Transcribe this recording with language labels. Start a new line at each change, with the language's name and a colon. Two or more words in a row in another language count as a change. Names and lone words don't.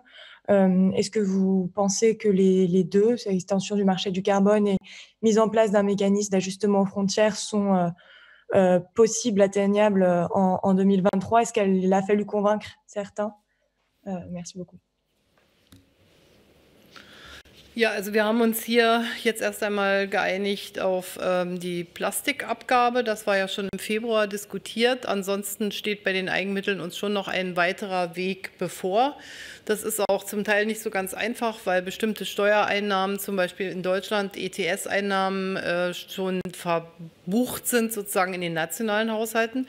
French: Est-ce que vous pensez que les deux, l'extension du marché du carbone et mise en place d'un mécanisme d'ajustement aux frontières sont possible, atteignable en 2023? Est-ce qu'elle a fallu convaincre certains? Merci beaucoup.
German: Ja, also wir haben uns hier jetzt erst einmal geeinigt auf die Plastikabgabe. Das war ja schon im Februar diskutiert. Ansonsten steht bei den Eigenmitteln uns schon noch ein weiterer Weg bevor. Das ist auch zum Teil nicht so ganz einfach, weil bestimmte Steuereinnahmen, zum Beispiel in Deutschland ETS-Einnahmen, schon verbucht sind sozusagen in den nationalen Haushalten.